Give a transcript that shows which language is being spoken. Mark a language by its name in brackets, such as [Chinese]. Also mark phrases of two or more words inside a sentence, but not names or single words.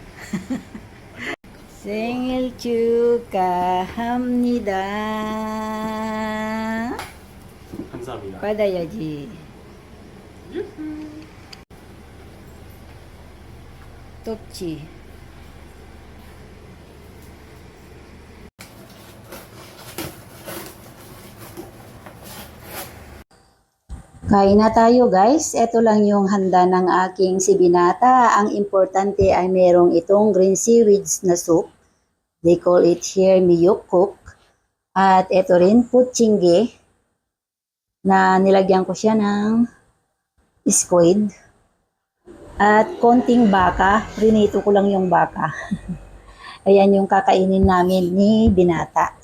[Korean] 생일 축하합니다. 감사합니다. 받아야지. 덥지? [Filipino] Kain na tayo guys. Ito lang yung handa ng aking si Binata. Ang importante ay merong itong [English] green seaweeds [Filipino] na soup. [English] They call it here miyokguk. [Filipino] At ito rin putchingge na nilagyan ko siya ng squid. At konting baka. Prinito ko lang yung baka. Ayan yung kakainin namin ni Binata.